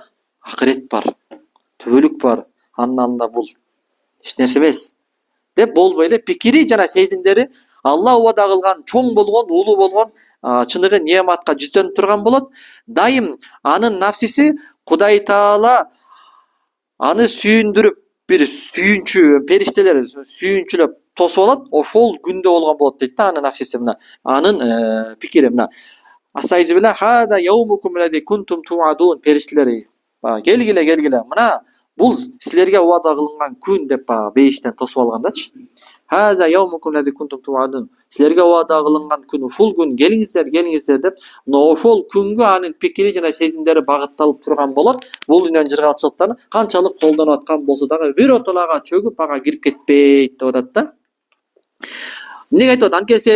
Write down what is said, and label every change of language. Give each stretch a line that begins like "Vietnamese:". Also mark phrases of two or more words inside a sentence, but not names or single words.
Kyrgyz: Акырет бар, түбөлүк бар, анын алдында бул эч нерсе эмес деп болбой эле пикири жана сезимдери Алла убада кылган чоң болгон, улуу болгон чыныгы неаматка жүздөнүп турган болот. Дайым анын нафсиси Кудай Таала аны сүйүндүрүп, бир сүйүнчү, периштелер сүйүнчүлөп тосуп алат, ошол күндө болгон болот дейт да анын нафсиси. Мына анын пикири мына
Arabic: أعوذ بالله هذا يومكم الذي كنتم توعدون,
Kyrgyz: периштелер келгиле, мына бул силерге убада кылынган күн деп бейиштен тосуп алгандачы.
Arabic: هذا يومكم الذي كنتم توعدون,
Kyrgyz: силерге убада кылынган күн ушул күн, келиңиздер деп, ошол күнгө анын пикири жана сезимдери багытталып турган болот. Бул дүйнөнүн жыргалчылыктарын канчалык колдонуп аткан болсо дагы биротоло ага чөгүп, ага кирип кетпейт деп атат да. Эмнеге айтып атат?